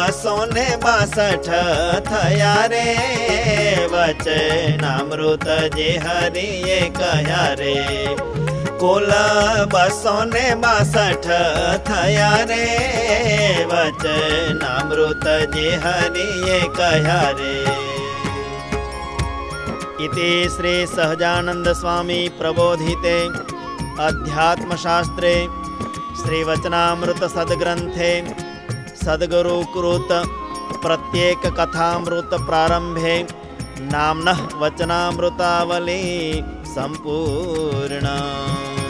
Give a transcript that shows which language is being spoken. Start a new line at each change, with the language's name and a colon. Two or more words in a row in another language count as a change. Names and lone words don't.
Gujarati: 262 થયા રે વચનામૃત જે હરિએ કહ્યા રે કુલા 262 થયા રે વચનામૃત જે હરિએ કહ્યા રે
Sanskrit: इति श्री सहजानंद स्वामी प्रबोधिते अध्यात्मशास्त्रे श्री वचनामृत सद्ग्रंथे सद्गुरुकृत प्रत्येक कथामृत प्रारंभे नाम्नः वचनामृतावली संपूर्णा।